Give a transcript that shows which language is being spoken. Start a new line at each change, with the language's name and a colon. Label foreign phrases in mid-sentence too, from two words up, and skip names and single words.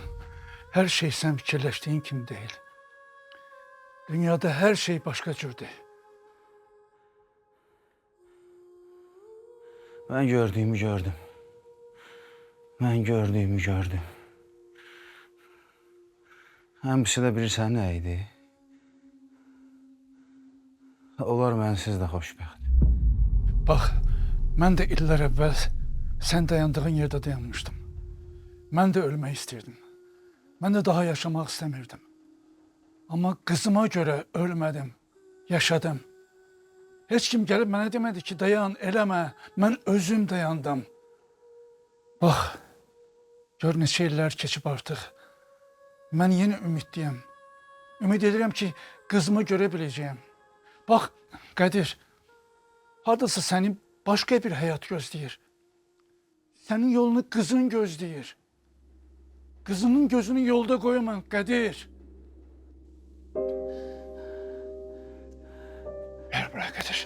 Turkish: Her şey sen fikirleştiğin gibi değil. Dünyada her şey başka cürdü. Ben gördüğümü gördüm. Ben gördüğümü gördüm.
Azerbaijani: Hemisi de bilirsən nə idi? Onlar mənsiz də xoşbəxt.
Turkish: Bak, ben de iller evvel sen dayandığın yerde dayanmıştım. Ben de ölmek isterdim. Ben de daha yaşamak istemirdim. Ama kızıma göre ölmedim, yaşadım. Hiç kim gelip bana demedi ki dayan, eleme. Ben özüm dayandım.
Azerbaijani: Bak, gör neçə illər keçib artıq.
Turkish: Ben yeni ümitliyim.
Azerbaijani: Ümid edirəm ki
Turkish: kızımı görebileceğim. Bak Kadir, hardasa senin başka bir hayat gözləyir. Senin yolunu kızın gözləyir. Kızının gözünü yolda koyma Kadir. Ver bırak Kadir.